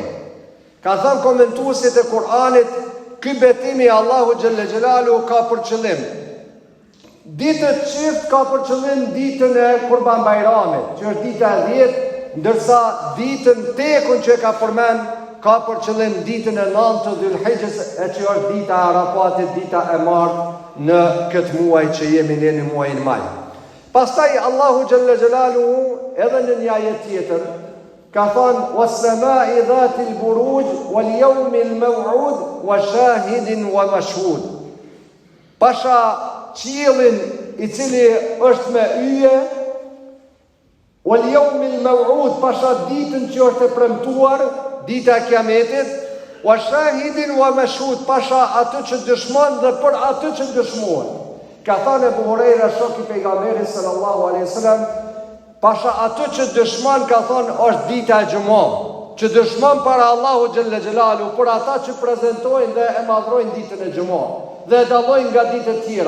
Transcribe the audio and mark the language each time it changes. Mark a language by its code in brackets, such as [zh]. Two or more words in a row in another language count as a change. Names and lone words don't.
[sq] Ka thënë komentuesit e Kur'anit, ky betimi Allahu [ar] جل جلاله [sq] ka për qëllim ditët çift, ka për qëllim ditën e Kurban Bayramit, që është dita e 10, ndërsa ditën tekun që ka përmend ka për qëllim ditën e 9 të Dhul Hijjes, e që është dita e Arafatit, dita e martë në këtë muaj që jemi ne në muajin maj. Pastaj Allahu [ar] جل جلاله [sq] edhe në një ajet tjetër ka thënë [ar] والسماء ذات البروج واليوم الموعود وشاهد ومشهود. [sq] Pasha qiellin i cili është me yje, [ar] واليوم الموعود, [sq] pasha ditën që është e premtuar, dita e Kiametit, [ar] وشاهد ومشهود, [sq] pasha atë që dëshmon dhe për atë që dëshmohet. Ka thënë Abu Huraira, shoku i pejgamberit [ar] صلى الله عليه وسلم, [sq] pasha atë që dëshmon, ka thënë, është dita e Xhumës, që dëshmon para Allahu [ar] جل جلاله [sq] për ata që prezantojnë dhe e madhrojnë ditën e Xhumës dhe e dallojnë nga ditët tjera.